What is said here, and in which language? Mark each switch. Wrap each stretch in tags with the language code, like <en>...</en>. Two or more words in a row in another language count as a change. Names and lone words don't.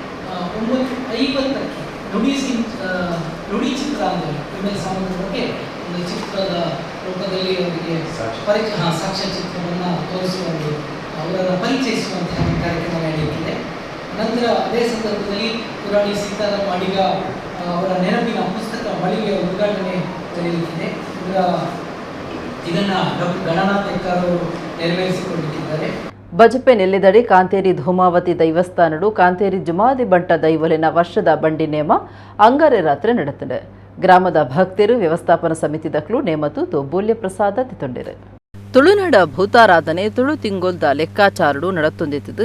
<kn>9:50ಕ್ಕೆ ನುಡಿ ಚಿತ್ರ ಅಂದರೆ ML ಸಾಮೂಹಿಕ ಬಗ್ಗೆ ಒಂದು ಚಿತ್ರದ ರೂಪದಲ್ಲಿ ಅವರಿಗೆ ಸಾಕ್ಷ್ಯ ಚಿತ್ರವನ್ನು ತೋರಿಸುವಂತೆ ಅವರನ್ನು ಪರಿಚಯಿಸುವಂತಹ ಕಾರ್ಯಕ್ರಮ ನಡೆಯುತ್ತಿದೆ. ನಂತರ ಅದೇ ಸಂದರ್ಭದಲ್ಲಿ ಕುರಾಡಿ ಸೀತಾರಾಮ್ ಅಡಿಗ ಅವರ ನೆನಪಿನ ಪುಸ್ತಕ ಮಳಿಗೆಯ ಉದ್ಘಾಟನೆ ನಡೆಯುತ್ತಿದೆ. ಇದನ್ನು ಗಣನಾಥ ಎಕ್ಕಾರು ನೆರವೇರಿಸಿಕೊಂಡಿದ್ದಾರೆ.</kn> <tcy>ಬಜಪೆ ನೆಲ್ಲಿದಡಿ ಕಾಂತೇರಿ ಧೂಮಾವತಿ ದೈವಸ್ಥಾನಡು ಕಾಂತೇರಿ ಜುಮಾದಿ ಬಂಟ ದೈವಲಿನ ವರ್ಷದ ಬಂಡಿ ನೇಮ ಅಂಗಾರೆ ರಾತ್ರಿ ನಡೆದಿದೆ. ಗ್ರಾಮದ ಭಕ್ತರು ವ್ಯವಸ್ಥಾಪನಾ ಸಮಿತಿ ದಕ್ಲು ನೇಮತು ಬೂಲ್ಯ ಪ್ರಸಾದ ತಿತ್ತೊಂಡಿರು. ತುಳುನಾಡ ಭೂತಾರಾಧನೆ ತುಳು ತಿಂಗೊಲ್ದ ಲೆಕ್ಕಾಚಾರಡು ನಡತೊಂದಿತ್ತು.</tcy>